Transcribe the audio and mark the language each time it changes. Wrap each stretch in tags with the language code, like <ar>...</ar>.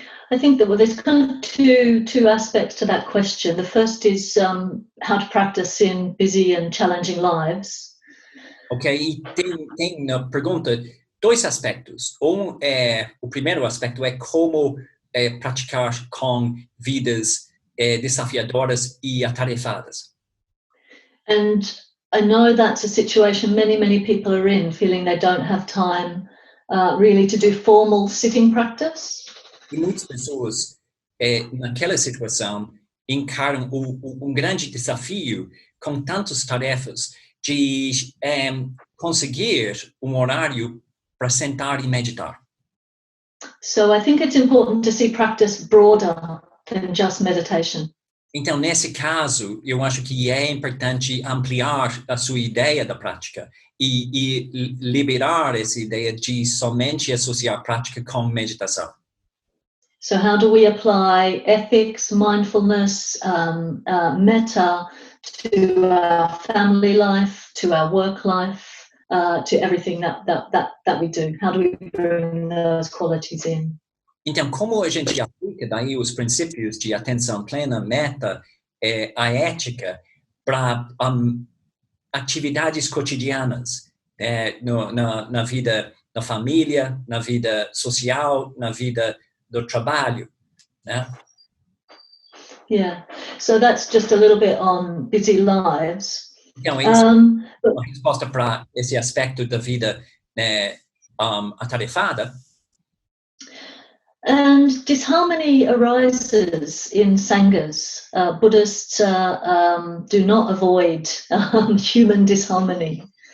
<en>I think that there's kind of two aspects to that question. The first is how to practice in busy and challenging lives.</en> <pt>Ok, e tem na pergunta dois aspectos. O primeiro aspecto é como praticar com vidas desafiadoras e atarefadas.</pt> <en>And I know that's a situation many people are in, feeling they don't have time really to do formal sitting practice.</en> <pt>E muitas pessoas naquela situação encaram grande desafio com tantas tarefas de conseguir horário para sentar e meditar.</pt> <en>So I think it's important to see practice broader than just meditation.</en> <pt>Então, nesse caso, eu acho que é importante ampliar a sua ideia da prática e liberar essa ideia de somente associar prática com meditação.</pt> <en>So how do we apply ethics, mindfulness, metta to our family life, to our work life, to everything that we do? How do we bring those qualities in?</en> <pt>Então, como a gente aplica daí os princípios de atenção plena, meta, a ética, para atividades cotidianas, na vida, na família, na vida social, na vida do trabalho, né?</pt> <en>Yeah, so that's just a little bit on busy lives.</en> <pt>Então, isso é uma resposta para esse aspecto da vida atarefada.</pt> <en>And disharmony arises in sanghas. Buddhists do not avoid human disharmony.</en>